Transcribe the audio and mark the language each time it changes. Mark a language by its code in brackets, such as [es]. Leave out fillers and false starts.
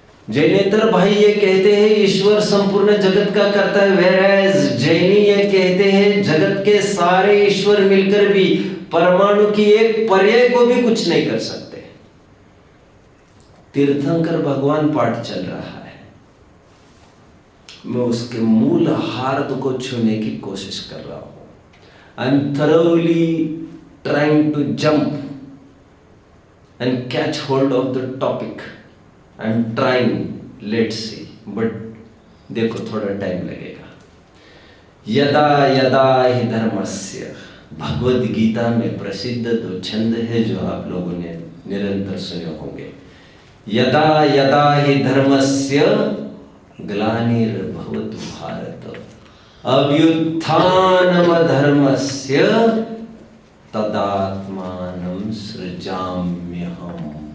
[hi] जैनेतर भाई ये कहते हैं ईश्वर संपूर्ण जगत का करता है, whereas जैनी ये कहते हैं जगत के सारे ईश्वर मिलकर भी परमाणु की एक पर्याय को भी कुछ नहीं कर सकते। तीर्थंकर भगवान पाठ चल रहा है, मैं उसके मूल हार्द को छूने की कोशिश कर रहा हूं। [en] I am thoroughly trying to jump and catch hold of the topic. I am trying, let's see, but [hi] देखो थोड़ा टाइम लगेगा। यदा यदा हि धर्मस्य, भगवद गीता में प्रसिद्ध दो छंद है जो आप लोगों ने निरंतर सुने होंगे। [sa] यदा यदा हि धर्मस्य ग्लानिर्भवतु भारत, अभ्युत्थानमधर्मस्य तदात्मानं सृजाम्यहम्।